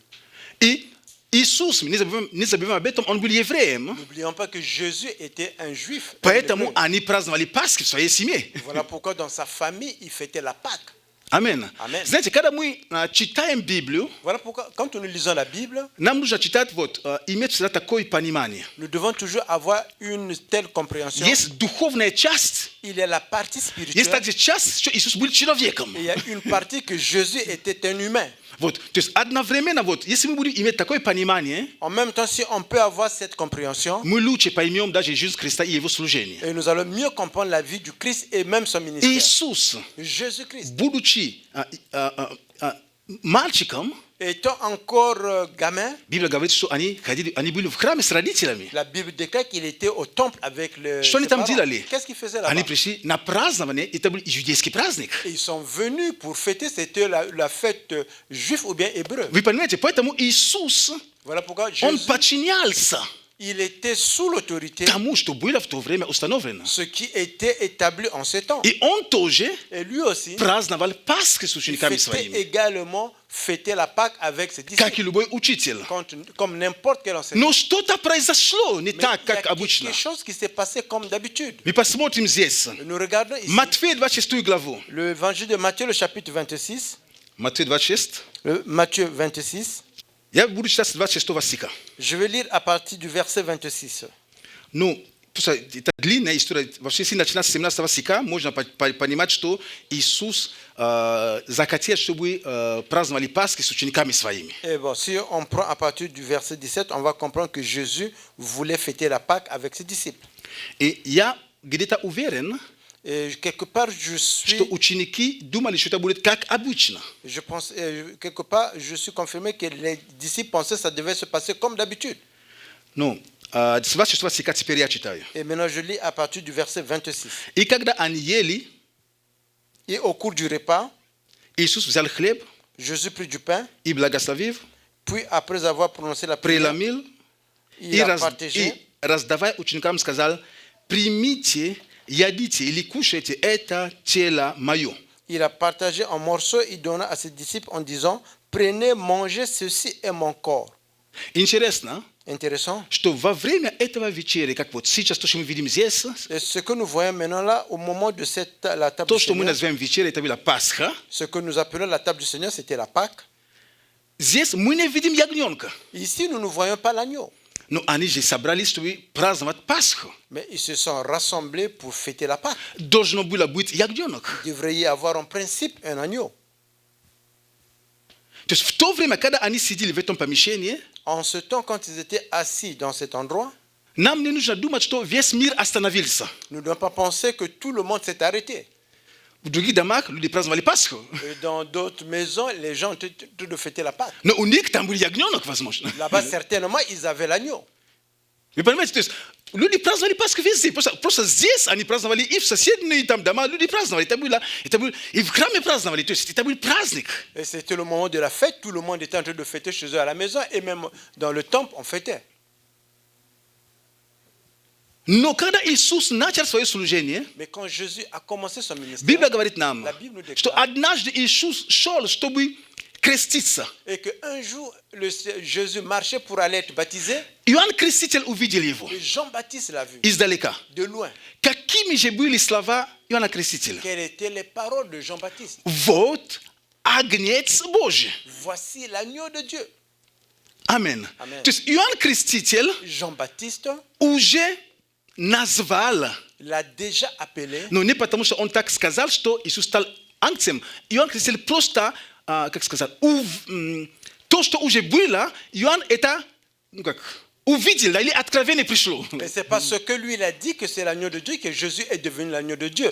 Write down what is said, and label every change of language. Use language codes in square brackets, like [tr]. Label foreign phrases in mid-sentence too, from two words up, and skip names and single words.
[ru] И Иисус, не забываем об этом, он был евреем. [fr] N'oublions pas que Jésus était un juif. [ru] Поэтому они праздновали Пасхи в своей семье. [fr] Voilà pourquoi dans sa famille, il fêtait la Pâque. [ru] Амин. [fr] Amen. [ru] Знаете, когда мы читаем Библию, [fr] Voilà pourquoi, quand nous lisons la Bible, [ru] нам нужно читать, иметь всегда такое понимание. [fr] nous devons toujours avoir une telle compréhension. [ru] Есть духовная часть, [fr] Il y a la partie [ru] есть [fr] spirituelle, [ru] также часть, что Иисус был человеком. [fr] et il y a une partie que Jésus était un humain. [ru] То есть одновременно, если мы будем иметь такое понимание, [fr] En même temps, si on peut avoir cette compréhension, [ru] мы лучше поймем даже Иисуса Христа и Его служение. [fr] et nous allons mieux comprendre la vie du Christ et même son ministère. [ru] Иисус, [fr] Jésus-Christ, [ru] будучи мальчиком, [fr] étant encore gamin, [ru] Библия говорит, что они были в храме с родителями. [fr] la Bible déclare qu'il était au temple avec [ru] Что они [fr] ses [ru] там [fr] parents. [ru] делали? [fr] Qu'est-ce qu'ils faisaient là-bas? [ru] Они пришли на празднование, это был иудейский праздник. [fr] Et ils sont venus pour fêter, c'était la fête juive ou bien hébreu. [ru] Вы понимаете, поэтому Иисус, [fr] Voilà pourquoi [ru] он [fr] Jésus, [ru] подчинялся [fr] il était sous l'autorité, [ru] тому, что было в то время установлено. [fr] ce qui était établi en ce temps. [ru] И он тоже [fr] Et lui aussi, [ru] праздновал Пасхи с [fr] il [ru] учениками [fr] fêtait [ru] своими, [fr] également fêter la Pâque avec ses disciples, [ru] как и любой учитель. [fr] comme n'importe quel enseignant. [ru] Но что-то произошло не [fr] Mais [ru] так, [fr] il y a [ru] как обычно. [fr] quelque chose qui s'est passé comme d'habitude. [ru] Мы посмотрим здесь. [fr] Nous regardons ici [ru] Матфея 26 главу. [fr] l'évangile de Matthieu, le chapitre 26. [ru] Матфея 26. [fr] Matthieu 26. [ru] Я буду читать с 26 стиха. [fr] Je vais lire à partir du verset 26. [ru] Ну, это длинная история. Вообще, если начинать с 17 стиха, можно понимать, что Иисус захотел, чтобы праздновали Пасхи с учениками своими. [fr] Et bon, si on prend à partir du verset 17, on va comprendre que Jésus voulait fêter la Pâque avec ses disciples. [ru] И я где-то уверен, [fr] Et quelque part, je [ru] что ученики думали, что это будет как обычно. [fr] pense, quelque part, je suis confirmé que les disciples pensaient que ça devait se passer comme d'habitude. [ru] Ну, с 26 стиха теперь я читаю. [fr] Et maintenant, je lis à partir du verset 26. [ru] И когда они ели, [fr] Et au cours du repas, [ru] Иисус взял хлеб [fr] Jésus prit du pain, [ru] и, благословив, [fr] puis après avoir prononcé la prière, [ru] преломил [fr] il [ru] и, [fr] a partagé. [ru] раздавая ученикам, сказал: примите, едите или кушайте, это тело мое. [fr] Il a partagé un morceau, il donna à ses disciples en disant: prenez, mangez, ceci est mon corps. [ru] Интересно, [fr] Intéressant. [ru] что во время этого вечери, как вот сейчас, то, что мы видим здесь, [fr] Et ce que nous voyons maintenant là, au moment de la table [ru] то, [fr] du [ru] что мы [fr] Seigneur, [ru] называем вечерей, это была Пасха. [fr] ce que nous appelons la table du Seigneur, c'était la Pâque. [ru] Здесь мы не видим ягненка. [fr] Ici, nous ne voyons pas l'agneau, [ru] Но они же собрались, чтобы праздновать Пасху. [fr] mais ils se sont rassemblés pour fêter la Pâque. [ru] Должно было быть ягненок. [fr] Il devrait y avoir en principe un agneau. [ru] То есть в то время, когда они сидели в этом помещении, [fr] En ce temps, quand ils étaient assis dans cet endroit, [ru] нам не нужно думать, что весь мир остановился. [fr] nous ne devons pas penser que tout le monde s'est arrêté. [ru] другие домах люди праздновали Пасху. [fr] Et dans d'autres maisons, les gens ont de fêter la Pâque. [ru] Но у них там были ягнёнок, возможно. [fr] Là-bas, certainement, ils avaient l'agneau. [ru] Вы понимаете, то есть люди праздновали Пасху везде. Просто здесь они праздновали и в соседние там дома люди праздновали. И в храме праздновали. То есть это был праздник. [fr] Et c'était le moment de la fête. Tout le monde était en train de fêter chez eux à la maison. Et même dans le temple, on fêtait. [ru] Но когда Иисус начал свое служение, [fr] Mais quand Jésus a commencé son ministère, [ru] Библия говорит нам, [fr] la Bible nous [ru] что [fr] déclare [ru] однажды Иисус шел, чтобы креститься. [fr] et qu'un jour, Jésus marchait pour aller être baptisé. [ru] Иоанн Креститель увидел его [fr] Et Jean-Baptiste l'a vu [ru] издалека. [fr] de loin. [ru] Какими же были слова Иоанна Крестителя? [fr] Quelles étaient les paroles de Jean-Baptiste? [ru] Вот Агнец Божий. [fr] Voici l'agneau de Dieu. [ru] Амен. [fr] Amen. [ru] То есть Иоанн Креститель [fr] Jean-Baptiste [ru] уже назвал, [fr] l'a déjà appelé. [ru] но не потому, что он так сказал, что Иисус стал Агнцем. Иоанн Креститель просто, как сказать, то, что уже было, Иоанн это, увидел, или откровение пришло. [fr] Mais c'est parce que lui il a dit que c'est l'agneau de Dieu que Jésus est devenu l'agneau de Dieu.